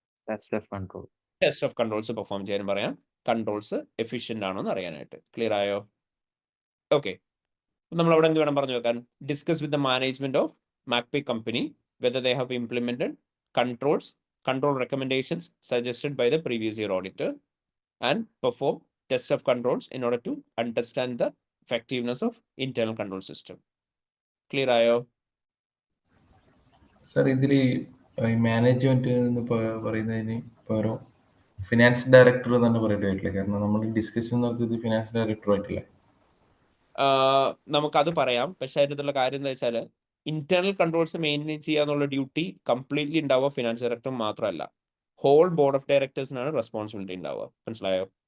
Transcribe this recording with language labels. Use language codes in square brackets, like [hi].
[en] test of controls perform [ml] ചെയ്യാനും പറയാം. Controls efficient ആണോ എന്ന് അറിയാനായിട്ട്. ക്ലിയർ ആയോ? ഓക്കെ. നമ്മൾ അവിടെ എന്ത് വേണം പറഞ്ഞു വെക്കാൻ? [en] Discuss with the management of മാക്പേ company whether they have implemented controls control recommendations suggested by the previous year auditor and perform test of controls in order to understand the effectiveness of internal control system. [ml] Clear ആയോ? Sir ഇതിൽ ഈ management എന്ന് പറയുന്നതിന് പകരം finance director തന്നെ പറയേണ്ടി വരില്ല, കാരണം നമ്മൾ ഡിസ്കഷൻ നടത്തിയത് ഫിനാൻസ് ഡയറക്ടർ ആയിട്ടില്ലേ? നമുക്കത് പറയാം, പക്ഷെ അതിനകത്തുള്ള കാര്യം എന്താ വെച്ചാൽ internal controls maintain ചെയ്യാന്നുള്ള duty completely ഉണ്ടാവുക ഫിനാൻസ് ഡയറക്ടർ മാത്രമല്ല, ഹോൾ ബോർഡ് ഓഫ് ഡയറക്ടേഴ്സിനാണ് റെസ്പോൺസിബിലിറ്റി ഉണ്ടാവുക. മനസ്സിലായോ?